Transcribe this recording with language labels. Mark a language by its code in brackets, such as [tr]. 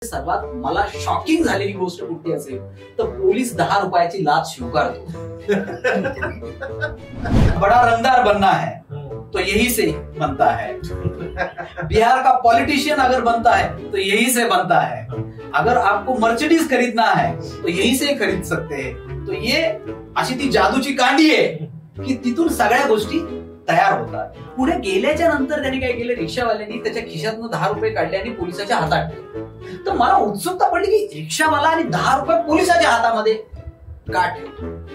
[mr] सर्वात मला शॉकिंग झालेली गोष्ट कुठली असेल तर पोलीस 10 रुपयाची लाच स्वीकारतो. [hi] बड़ा रंगदार बनना है तो यही से बनता है. बिहार का पॉलिटिशियन अगर बनता है तो यही से बनता है. अगर आपको मर्सिडीज खरीदना है तो यही से खरीद सकते हैं. [mr] तो ये अशी ती जादूची कांडी आहे की तिथून सगळ्या गोष्टी तयार होतात. पुढे गेल्याच्या नंतर त्यांनी काय केलं, रिक्षावाल्यांनी त्याच्या खिशातून 10 रुपये काढले आणि पोलिसाच्या हातात ठेवले. तर मला उत्सुकता पडली की रिक्षावाला आणि 10 रुपये पोलिसाच्या हातामध्ये का ठेवतो.